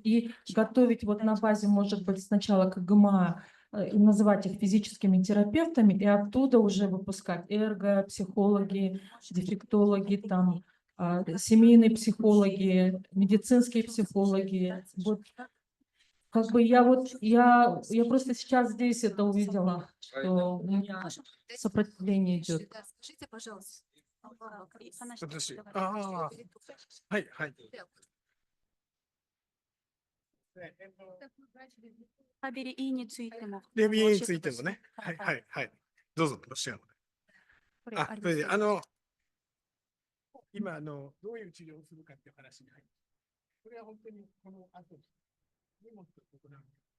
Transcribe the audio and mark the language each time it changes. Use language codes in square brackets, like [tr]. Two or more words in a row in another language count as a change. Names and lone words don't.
[ru] И готовить вот на базе, может быть, сначала КГМА, и называть их физическими терапевтами, и оттуда уже выпускать психологи, дефектологи, там, семейные психологи, медицинские психологи. Вот как бы я просто сейчас здесь это увидела, что у меня сопротивление идет. Скажите, пожалуйста. Подожди. [ja] レビューについてもね。はいはいはい。どうぞ、ロシア語で。それで今どういう治療をするかっていう話に入って、これは本当にこの後にもっと行う。